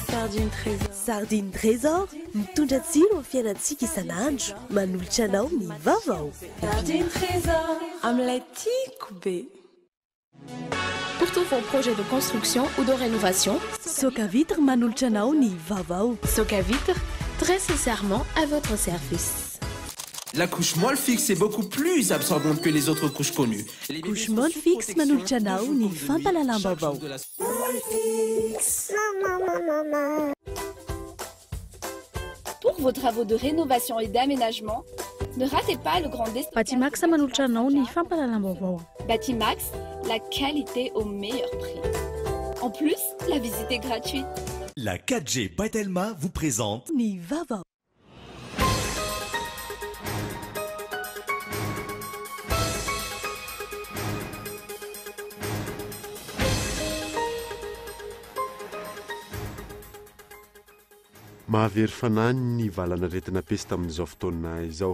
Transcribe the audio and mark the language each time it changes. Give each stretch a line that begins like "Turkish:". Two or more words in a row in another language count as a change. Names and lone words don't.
Malagasy: Sardine Trésor mitondra tsiro amin'ny fiainantsika isan'andro, manolotra anao ny vaovao. Sardine Trésor amin'ilay tiako be.
French: Pour tous vos projets de construction ou de rénovation,
Malagasy: Soka Vitre manolotra anao ny vaovao.
French: Soka Vitre, très sincèrement à votre service. La couche molle fixe est beaucoup plus absorbante que les autres couches connues.
Malagasy: Couche molle fixe manolotra anao ny fampalalam-baovao.
French: Pour vos travaux de rénovation et d'aménagement, ne ratez pas le grand destin.
Malagasy: Batimax manolotra anao ny fampalalam-baovao.
French: Batimax, la qualité au meilleur prix. En plus, la visite est gratuite. La 4G Patelma vous présente
Malagasy: ny vaovao. Mahavery fanahy ny valana aretina pesy tamin'izao fotoana izao.